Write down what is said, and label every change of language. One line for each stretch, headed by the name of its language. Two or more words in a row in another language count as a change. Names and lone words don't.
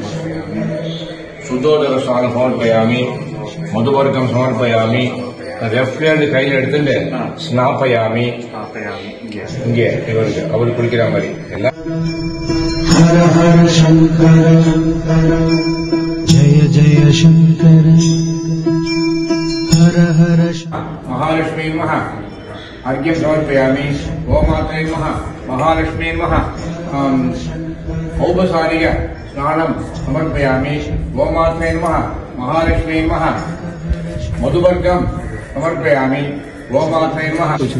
Sanskrit: शुद्धोदक समर्पयामि मधुवर्गं समर्पयामि
English: left hand
Tamil: கையில எடுத்துட்டு ஸ்நாபயாமி இங்கே இவருக்கு அவர் குளிக்கிற மாதிரி எல்லாம்
Sanskrit: हर हर शंकर जय जय शंकर हर हर महालक्ष्मी महा अर्घ्यं समर्पयामि गोमात्रे महा महालक्ष्मी महा औपचारिक स्नानं समर्पयामि गोमात्रे महा महालक्ष्मी महा मधुवर्गं समर्पयामि गोमात्रे महा